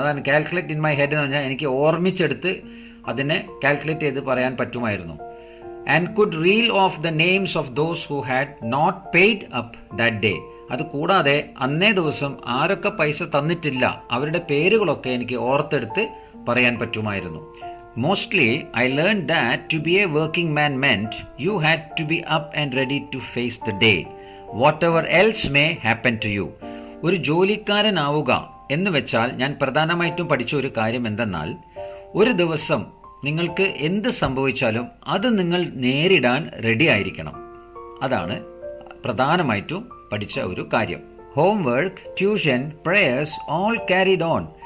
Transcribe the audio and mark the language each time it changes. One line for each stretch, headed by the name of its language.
Malayalam: അതാണ്
English: calculate in my head
Malayalam: എന്ന് പറഞ്ഞാൽ എനിക്ക് ഓർമ്മിച്ചെടുത്ത് അതിനെ കാൽക്കുലേറ്റ് ചെയ്ത് പറയാൻ പറ്റുമായിരുന്നു.
English: And could reel off the names of those who had not paid up that day.
Malayalam: അത് കൂടാതെ അന്നേ ദിവസം ആരൊക്കെ പൈസ തന്നിട്ടില്ല അവരുടെ പേരുകളൊക്കെ എനിക്ക് ഓർത്തെടുത്ത് പറയാൻ പറ്റുമായിരുന്നു.
English: Mostly, I learned that to be a working man meant you had to be up and ready to face the day, whatever else may happen to you.
Malayalam: ഒരു ജോലിക്കാരനാവുക എന്ന് വെച്ചാൽ ഞാൻ പ്രധാനമായിട്ടും പഠിച്ച ഒരു കാര്യം എന്തെന്നാൽ, ഒരു ദിവസം നിങ്ങൾക്ക് എന്ത് സംഭവിച്ചാലും അത് നിങ്ങൾ നേരിടാൻ റെഡി ആയിരിക്കണം. അതാണ് പ്രധാനമായിട്ടും പഠിച്ച ഒരു കാര്യം. Homework, tuition, prayers
English: all carried on.